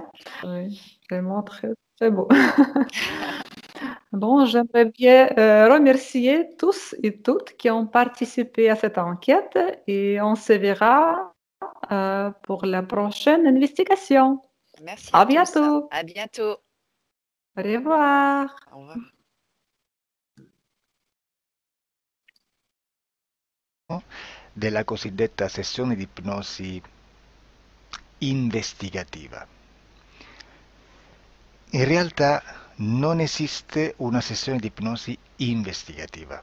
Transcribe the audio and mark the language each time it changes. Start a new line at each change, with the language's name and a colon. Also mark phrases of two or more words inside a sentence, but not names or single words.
French: Oui, vraiment très, très beau. Bon, j'aimerais bien remercier tous et toutes qui ont participé à cette enquête et on se verra pour la prochaine investigation. Merci à À tous. bientôt. À bientôt. Au revoir. Au revoir.
Italian: Della cosiddetta sessione di ipnosi investigativa. In realtà non esiste una sessione di ipnosi investigativa.